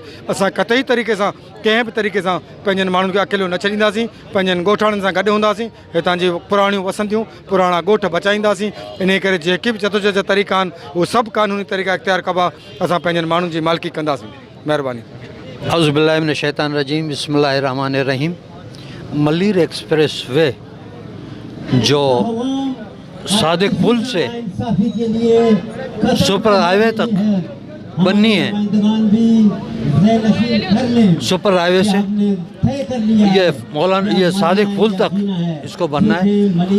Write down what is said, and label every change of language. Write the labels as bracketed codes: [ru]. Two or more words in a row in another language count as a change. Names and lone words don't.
[sd] असां कतई तरीक़े सां कंहिं बि तरीक़े सां पंहिंजनि माण्हुनि खे अकेलो न छॾींदासीं, पंहिंजनि ॻोठाणनि सां गॾु हूंदासीं, हितां जी पुराणियूं वसंतियूं, पुराणा ॻोठ बचाईंदासीं। इन करे जेके बि जदोजहद जा तरीक़ा आहिनि उहे सभु कानूनी तरीक़ा इख़्तियार कबा, असां पंहिंजनि माण्हुनि जी मालिकी कंदासीं। महिरबानी। [ar] أعوذ بالله من الشيطان الرجيم، بسم الله الرحمن الرحيم. [ur] ملیر ایکسپریس وے جو صادق پل سے سپر ہائی وے تک بننی ہے، سپر ہائی وے سے یہ مولانا یہ صادق پل تک اس کو بننا ہے.